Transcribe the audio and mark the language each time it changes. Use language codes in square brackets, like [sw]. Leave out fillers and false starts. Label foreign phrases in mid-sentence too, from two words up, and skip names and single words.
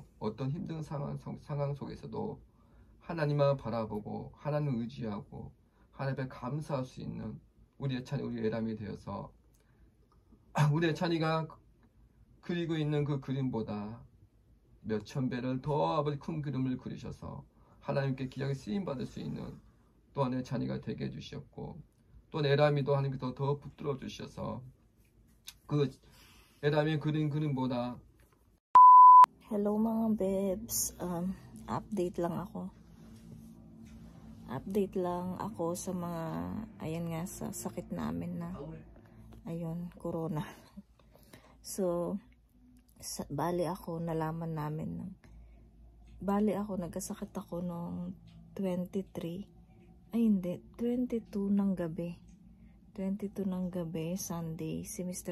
[ko] 어떤 힘든 상황 속에서도 하나님만 바라보고 하나님을 의지하고 하나님께 감사할 수 있는 우리 예찬이 우리 에담이 되어서 우리 예찬이가 그리고 있는 그 그림보다 몇천 배를 더 아버지 큰 그림을 그리셔서 하나님께 귀하게 쓰임받을 수 있는 또한 예찬이가 되게 해주셨고 또 에람이도 하나님께서 더 붙들어 주셔서 그 에람이 그린 그림보다 [tl] Hello mga bebs, update lang ako sa mga, ayan nga, sa sakit namin na, ayun, corona. So, bali ako, nalaman namin, nagkasakit ako noong 23, ay hindi, 22 ng gabi, Sunday, si Mr.